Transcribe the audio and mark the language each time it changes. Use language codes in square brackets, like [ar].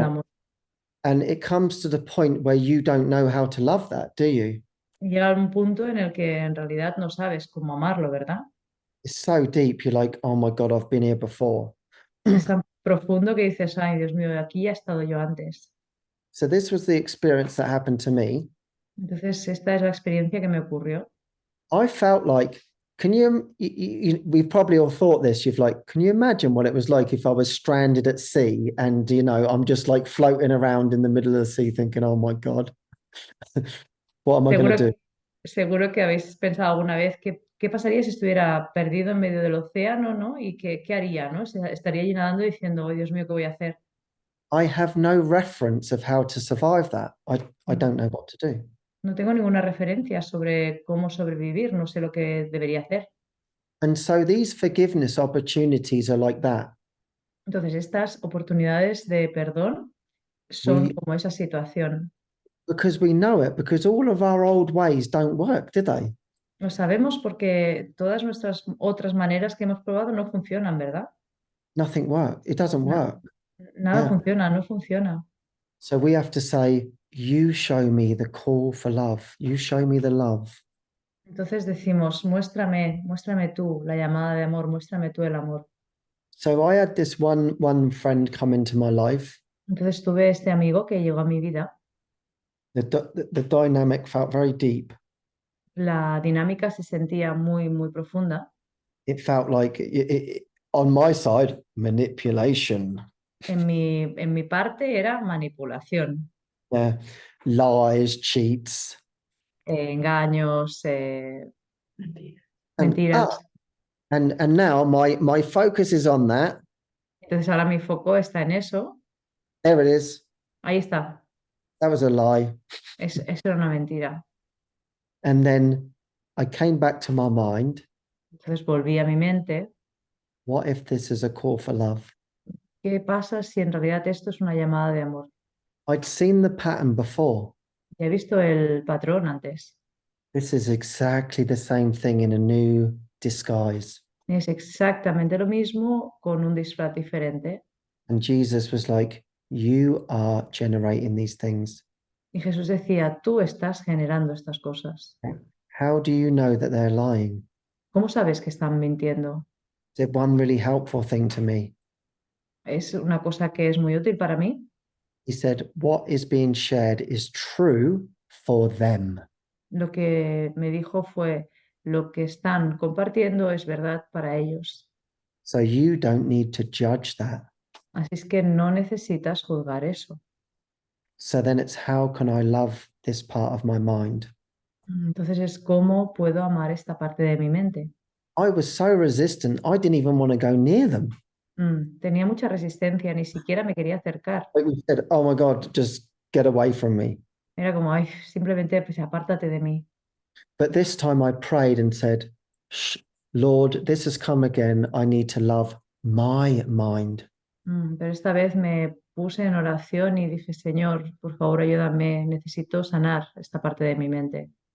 [en] Yeah. [es] amor. [en] And it comes to the point where you don't know how to love that, do you? [es] Y llega un punto en el que en realidad no sabes cómo amarlo, ¿verdad? [en] It's so deep. You're like, oh my God, I've been here before. [es] Es tan profundo que dices, ay, Dios mío, aquí ya he estado yo antes. [en] So this was the experience that happened to me. [es] Entonces, esta es la experiencia que me ocurrió. [en] I felt like, we've probably all thought this. You've like, can you imagine what it was like if I was stranded at sea and, I'm just like floating around in the middle of the sea thinking, oh my God, what am I going to do? [es] Seguro que habéis pensado alguna vez qué pasaría si estuviera perdido en medio del océano, ¿no? Y qué haría, ¿no? Estaría allí nadando diciendo, oh, Dios mío, ¿qué voy a hacer? [en] I have no reference of how to survive that. I don't know what to do. [es] No tengo ninguna referencia sobre cómo sobrevivir, no sé lo que debería hacer. [en] And so these forgiveness opportunities are like that. [es] Entonces, estas oportunidades de perdón son [en] We, [es] como esa situación. [en] because we know it, because all of our old ways don't work, do they? [es] Lo sabemos porque todas nuestras otras maneras que hemos probado no funcionan, ¿verdad? [en] Nothing works. It doesn't [es] No. [en] work. [es] Nada [en] Yeah. [es] funciona, no funciona. [en] So we have to say, you show me the call for love. You show me the love. [es] Entonces decimos, muéstrame tú la llamada de amor, muéstrame tú el amor. [en] So I had this one friend come into my life. [es] Entonces tuve este amigo que llegó a mi vida. [en] The dynamic felt very deep. [es] La dinámica se sentía muy, muy profunda. [en] It felt like, on my side, manipulation. [es] En mi parte era manipulación, [en] Yeah. Lies, cheats. [es] engaños, Mentira. mentiras. [en] And now my focus is on that. [es] Entonces ahora mi foco está en eso. [en] There it is. [es] Ahí está. [en] That was a lie. [es] Eso era una mentira. [en] And then I came back to my mind. [es] Entonces volví a mi mente. [en] What if this is a call for love? [es] ¿Qué pasa si en realidad esto es una llamada de amor? [en] I'd seen the pattern before. [es] Ya he visto el patrón antes. [en] This is exactly the same thing in a new disguise. [es] Es exactamente lo mismo con un disfraz diferente. [en] And Jesus was like, you are generating these things. [es] Y Jesús decía, tú estás generando estas cosas. [en] How do you know that they're lying? [es] ¿Cómo sabes que están mintiendo? [en] Did one really helpful thing to me. [es] Es una cosa que es muy útil para mí. [en] He said, what is being shared is true for them. [es] Lo que me dijo fue, lo que están compartiendo es verdad para ellos. [en] So you don't need to judge that. [es] Así es que no necesitas juzgar eso. [en] So then it's how can I love this part of my mind? [es] Entonces es cómo puedo amar esta parte de mi mente. [en] I was so resistant, I didn't even want to go near them. [es] Tenía mucha resistencia, ni siquiera me quería acercar. [en] Like we said, oh my God, just get away from me. [es] Era como, ay, simplemente pues apártate de mí. [en] But this time I prayed and said, Shh, Lord, this has come again. I need to love my mind. [es] Pero esta vez me puse en oración y dije, Señor, por favor, ayúdame, necesito sanar esta parte de mi mente.